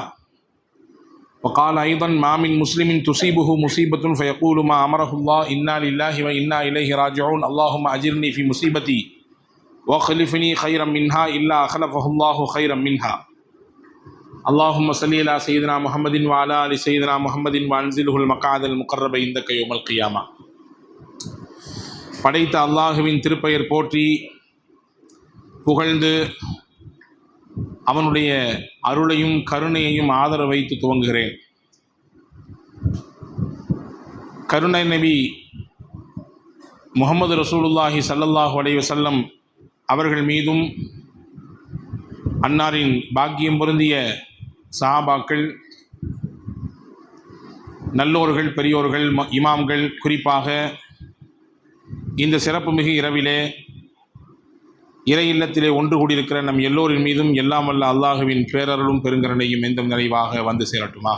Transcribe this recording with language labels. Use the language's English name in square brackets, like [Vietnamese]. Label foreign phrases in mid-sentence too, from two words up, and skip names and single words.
[Arabic] وقال أيضا ما من مسلم تصيبه مصيبة فيقول ما أمره الله إنا لله وإنا إليه راجعون اللهم أجرني في مصيبتي واخلفني خيرا منها إلا أخلفه الله خيرا منها. اللهم صل على سيدنا محمد وعلى آل سيدنا محمد وأنزله المقعد المقرب عندك يوم القيامة. [Tamil] படைத்த அல்லாஹுவின் திருப்பெயர் போற்றி புகழ்ந்து அவனுடைய அருளையும் கருணையையும் ஆதரவு வைத்து துவங்குகிறேன். கருணை நபி [Arabic] محمد رسول الله صلى الله عليه وسلم [Tamil] அவர்கள் மீதும் அன்னாரின் பாக்கியம் பொருந்திய சஹாபாக்கள், நல்லோர்கள், பெரியோர்கள், இமாம்கள், குறிப்பாக இந்த சிறப்புமிகு இரவிலே இறை இல்லத்திலே ஒன்று கூடியிருக்கிற நம் எல்லோரின் மீதும் எல்லாம் வல்ல அல்லாஹுவின் பேரருளும் பெருங்கருணையும் எந்த நிறைவாக வந்து சேரட்டுமாக.